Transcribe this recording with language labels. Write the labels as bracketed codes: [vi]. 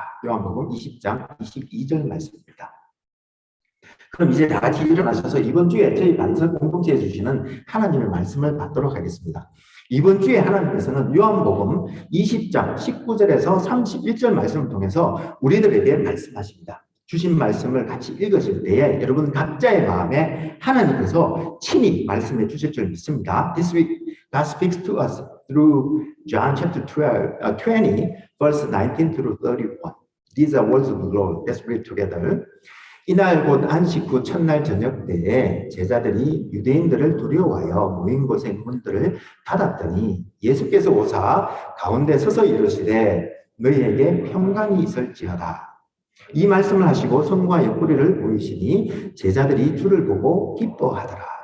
[ko] 요한복음 20장 22절 말씀입니다. 그럼 이제 다 같이 일어나셔서 이번 주에 저희 반석 공동체에 주시는 하나님의 말씀을 받도록 하겠습니다. 이번 주에 하나님께서는 요한복음 20장 19절에서 31절 말씀을 통해서 우리들에게 말씀하십니다. 주신 말씀을 같이 읽으실 때에 여러분 각자의 마음에 하나님께서 친히 말씀해 주실 줄 믿습니다. [en] This week God speaks to us through John chapter 20 verse 19 through 31. These are words of the Lord. Let's read together. [ko] 이날 곧 안식 후 첫날 저녁 때에 제자들이 유대인들을 두려워하여 모인 곳의 문들을 닫았더니 예수께서 오사 가운데 서서 이르시되 너희에게 평강이 있을지어다. 이 말씀을 하시고 성과 옆구리를 보이시니 제자들이 주를 보고 기뻐하더라.